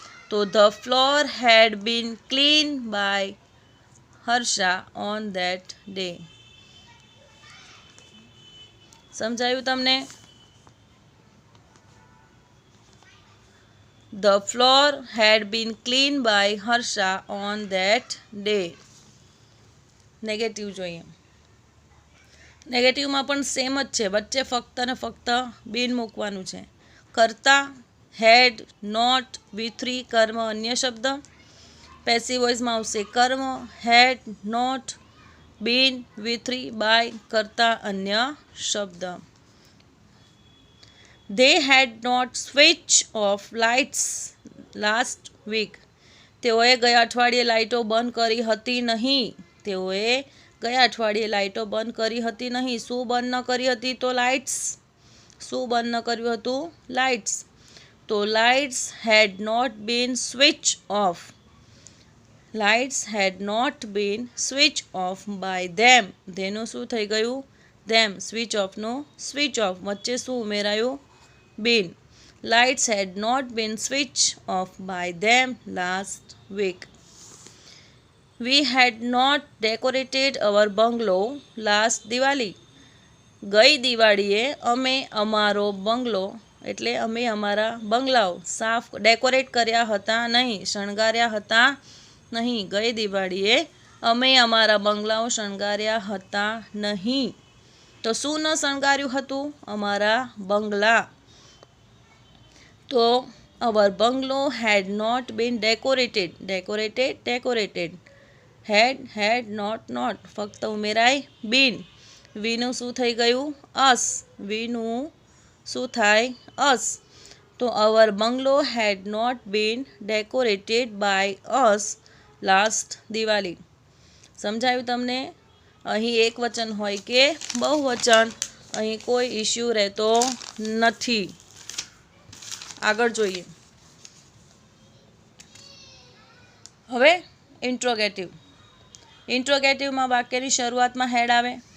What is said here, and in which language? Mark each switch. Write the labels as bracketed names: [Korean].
[English] તો the floor had been cleaned by Harsha on that day. [Gujarati] સમજાયું તમને? [English] The floor had been cleaned by Harsha on that day. [Gujarati] Negative જોઈએ. નેગેટિવમાં પણ same જ છે, વચ્ચે ફક્ત ને ફક્ત બીન મૂકવાનું છે. કરતા હેડ નોટ V3 કર્મ અન્ય શબ્દ. પેસિવ વોઇસમાં આવશે કર્મ had not bin V3 by કરતા અન્ય શબ્દ. [English] They had not switched off lights last week. [Gujarati] તેઓએ ગયા અઠવાડિયે લાઇટો બંધ કરી હતી નહીં. તેઓએ ગયા અઠવાડિયે લાઇટો બંધ કરી હતી નહીં. શું બંધ ન કરી હતી? તો લાઇટ્સ. શું બંધ ન કર્યું હતું? લાઇટ્સ. [English] તો lights had not been switch off. Lights had not been switch off by them. [Gujarati] ધેનું શું થઈ ગયું? ધેમ. Switch ઓફનું switch off. વચ્ચે શું ઉમેરાયું? been. [English] Lights had not been switched off by them last week. We had not decorated our bungalow last Diwali. [Gujarati] ગઈ દિવાળીએ અમે અમારો બંગલો એટલે અમે અમારા બંગલાઓ સાફ ડેકોરેટ કર્યા હતા નહીં, શણગાર્યા હતા નહીં. ગઈ દિવાળીએ અમે અમારા બંગલાઓ શણગાર્યા હતા નહીં. તો શું ન શણગાર્યું હતું? અમારા બંગલા. [English] તો our bungalow had not been decorated. Decorated. had not. [Gujarati] ફક્ત ઉમેરાય been. વીનું શું થઈ ગયું? us. વીનું શું થાય? us. [English] તો our bungalow had not been decorated by us last Diwali. [Gujarati] સમજાયું તમને? અહીં એક વચન હોય કે બહુવચન, અહીં કોઈ ઇશ્યુ રહેતો નથી. આગળ જોઈએ. હવે ઇન્ટ્રોગેટિવ. ઇન્ટ્રોગેટિવમાં વાક્યની શરૂઆતમાં હેડ આવે.